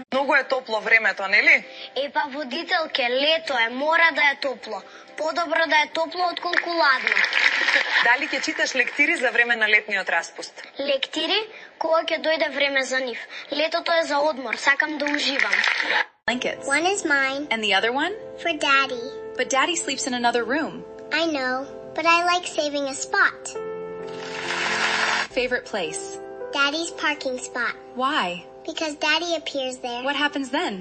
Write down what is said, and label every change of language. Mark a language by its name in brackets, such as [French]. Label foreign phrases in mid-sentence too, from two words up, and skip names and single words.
[Macedonian] Многу е топло времето, нели? Епа, водителке, лето е, мора да е топло. Подобро да е топло отколку ладно. Дали ќе читаш лектири за време на летниот распуст? Лектири? Кога ќе дојде време за нив. Летото е за одмор, сакам да уживам. [English] Blankets. One is mine. And the other one? For Daddy. But Daddy sleeps in another room. I know, but I like saving a spot. Favorite place? Daddy's parking spot. Why? Because Daddy appears there. What happens then?